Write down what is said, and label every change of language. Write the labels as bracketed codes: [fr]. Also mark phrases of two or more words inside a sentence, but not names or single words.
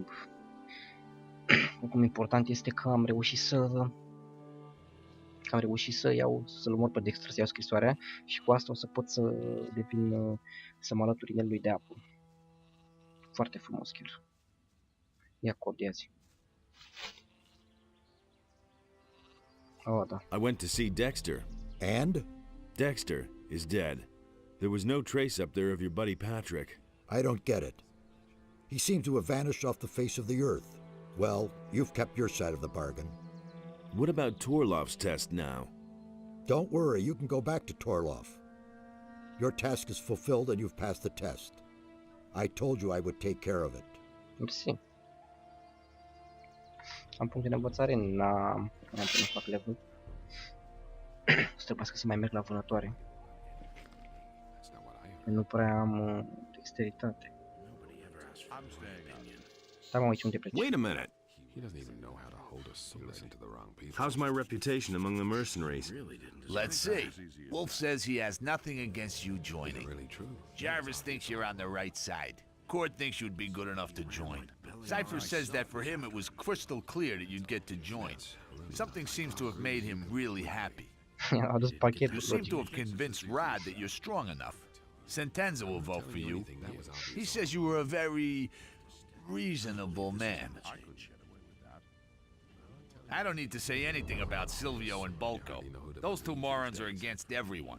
[ro] Oricum important este că am reușit să iau, să-l omor pe Dexter, să iau scrisoarea și cu asta o să pot să devin, să mă alătur inelului de apă. Foarte frumos chiar. Ia cod, ia-zi. Oh, da. [en] I went to see Dexter. And? Dexter is dead. There was no trace up there of your buddy Patrick. I don't get it. He seemed to have vanished off the face of the earth. Well, you've kept your side of the bargain. What about Torlov's test now? Don't worry, you can go back to Torlov. Your task is fulfilled and you've passed the test. I told you I would take care of it. [ro] Mersi. Am puncte de învățare, n-am până fac level. Să trebuiască să mai merg la vânătoare. Nu prea am dexteritate. Da, mă, uite unde pleci. [en] Wait a minute. He doesn't even know how to hold a sword. Listen to the wrong people. How's my reputation among the mercenaries? Let's see. Wolf says he has nothing against you joining. Really true. Jarvis thinks you're on the right side. Cord thinks you'd be good enough to join. Cypher says that for him it was crystal clear that you'd get to join. Something seems to have made him really happy. [ro] A adus pachetul, [en] You seem to [ro] logic. [en] have convinced Rod that you're strong enough. Sentenza will vote for you. He says you were a very reasonable man. I don't need to say anything about Silvio and Bolko. Those two morons are against everyone.